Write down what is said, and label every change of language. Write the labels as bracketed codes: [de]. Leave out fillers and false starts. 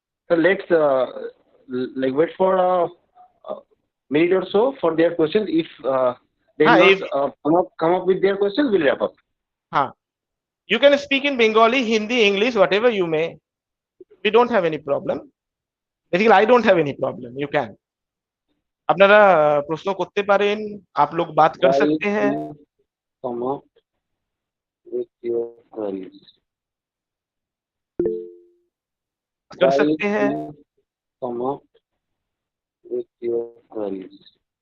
[en] So let's like wait for a minute or so for their questions. If they if- not come up with their questions, we'll wrap up. You can speak in Bengali, Hindi, English, whatever you may. We don't have any problem. Basically, I don't have any problem. You can. [bn] আপনারা প্রশ্ন করতে পারেন, [hi] आप लोग बात कर सकते हैं. [en] Come up with your queries. [hi] कर सकते हैं. [en] Come up with your queries.